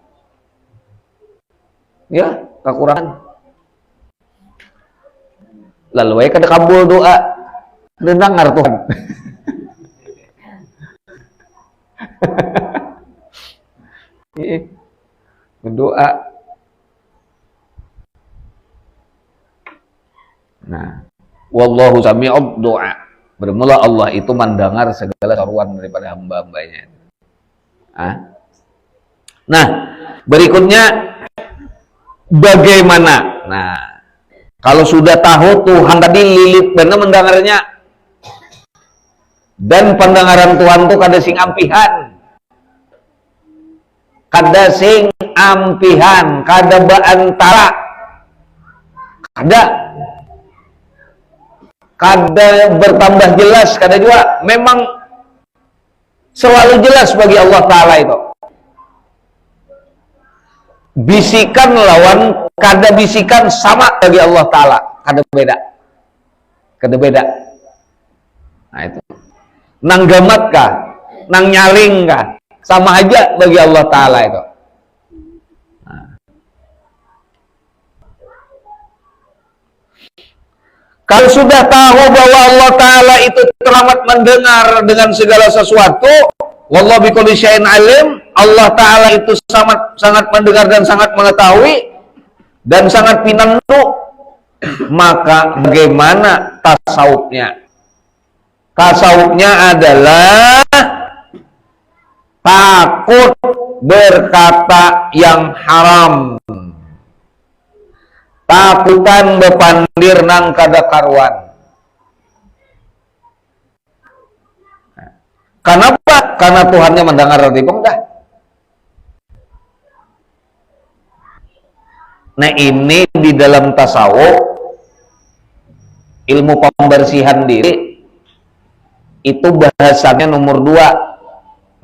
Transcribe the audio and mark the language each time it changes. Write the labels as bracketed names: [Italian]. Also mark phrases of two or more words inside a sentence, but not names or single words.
[Indonesian] Ya, kekurangan. Lalu kada kabul doa. Dengar Tuhan. Berdoa. Nah, [Arabic] والله سميع الدعاء. [Indonesian] Bermula Allah itu mendengar segala seruan daripada hamba-hambanya. Nah, berikutnya bagaimana? Nah, kalau sudah tahu Tuhan tadi lilit benar mendengarnya, dan pendengaran Tuhan itu [Banjar] kada sing ampihan, kada sing ampihan, kada baantara, [Indonesian] kada bertambah jelas, kada juga memang selalu jelas bagi Allah Ta'ala itu. Bisikan lawan kada bisikan sama bagi Allah Ta'ala, kada beda. [Banjar] Nah itu nang gamat kah, nang nyaling kah, sama aja bagi Allah Ta'ala itu. [Indonesian] Kalau sudah tahu bahwa Allah Ta'ala itu teramat mendengar dengan segala sesuatu, [Arabic] والله بكل شيء عليم, [Indonesian] Allah Ta'ala itu sangat mendengar dan sangat mengetahui dan sangat pinandu, maka bagaimana tasawufnya? Tasawufnya adalah takut berkata yang haram, [Banjar] takutan bepandir nang kada karuan. Karena apa? [Indonesian] Karena Tuhannya mendengar tiba enggak. Nah ini di dalam tasawuf, ilmu pembersihan diri, itu bahasanya nomor 2.